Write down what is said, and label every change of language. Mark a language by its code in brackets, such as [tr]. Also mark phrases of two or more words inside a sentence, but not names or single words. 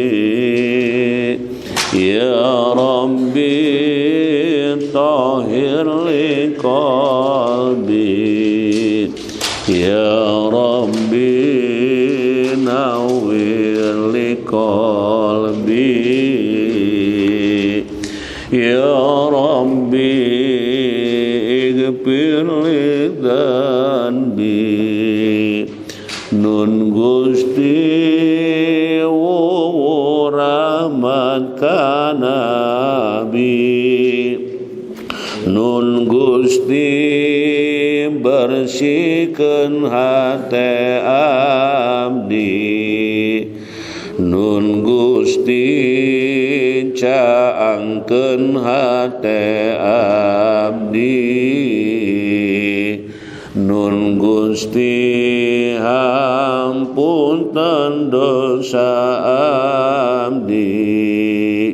[ar] يا رب طهر لي قلبي، يا رب نور لي قلبي، يا رب اغفر لي ذنبي. [su] Nun Gusti rahmat kanabi, Nun Gusti bersihkeun hate abdi, Nun Gusti caangkeun hate abdi, Nun Gusti hampunten dosa abdi.